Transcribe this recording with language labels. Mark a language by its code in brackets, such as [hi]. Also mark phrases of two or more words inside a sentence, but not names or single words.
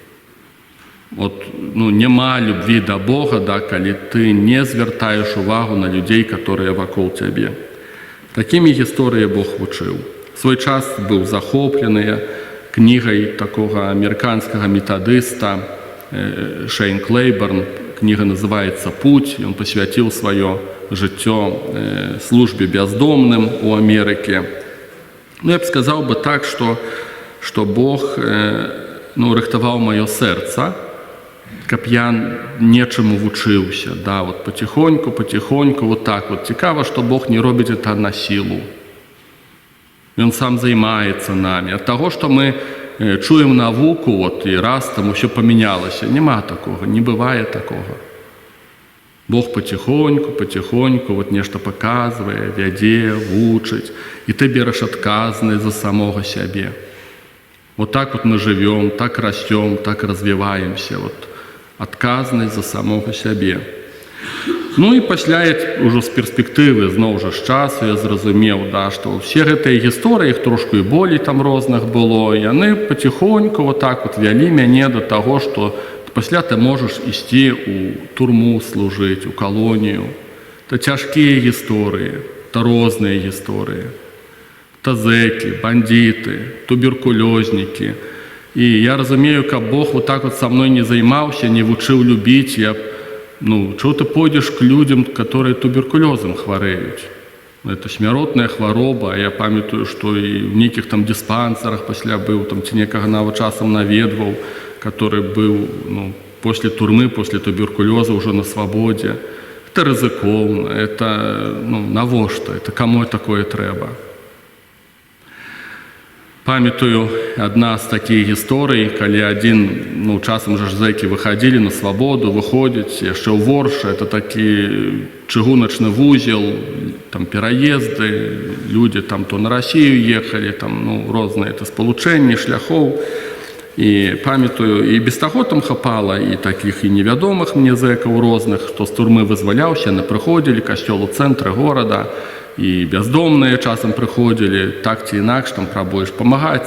[be] Няма любві да Бога, да, калі ты не звяртаеш увагу на людзей, которые вакол цябе. Такімі гісторыі Бог вучыў. Свой час быў захоплены кнігай такога амерыканскага метадыста Шейн Клейборн. [ru] Книга называется «Путь». Он посвятил свое жыццё службе бездомным у Америке. Я бы сказал так, что [be] Бог рыхтаваў маё сэрца, каб я нечаму вучыўся. [ru] Да, потихоньку, вот так. [be] Цікава, [ru] что Бог не робіць это на силу. Он сам займаецца нами. От того, что мы чуем навуку, и раз там все поменялось. Нема такого, не бывает такого. Бог потихоньку нечто показывает, [be] вядзе, вучыць, [ru] и ты берешь адказнасць за самого себе. Так мы живем, так растем, так развиваемся. [be] Адказнасць за самого себе. І пасля уже з перспектывы зноў жа з часу я зразумеў, да, што ўсе гэтыя гісторыі, іх трошку і болей там розных было, яны потихоньку вялі мяне до таго, што пасля ты можаш ісці ў турму служыць, у калонію. Это цяжкія гісторыі, это розныя гісторыі. [ru] Это зэкі, бандиты, туберкулёзнікі. [be] І я разумею, каб Бог са мной не займаўся, не вучыў любіць, [ru] чего ты пойдешь к людям, которые туберкулезом хвареют? [be] Это смяротная хвароба. Я памятаю, [ru] что и в неких там диспансерах [be] пасля был, там ці некага нават часам наведваў, [ru] который был после турмы, после туберкулеза уже на свободе. [be] Это рызыкоўна, это навошта, [ru] это кому такое [be] трэба? Памятаю, одна з таких гісторый, калі один, часам же зэкі [ru] выходили на свободу, [be] выходзяць яшчэ ў Воршы, это такі чыгуначны вузел, там пераезды, [ru] люди там то на Россию ехали, [be] там розныя это спалучэнні шляхоў. І памятаю, і без таго там хапала і таких і невядомых мне зэкаў розных, што з турмы вызваляўся, яны прыходзілі, касцёл у цэнтры горада, і бяздомныя часам прыходзілі, так ці інакш там прабуеш памагаць.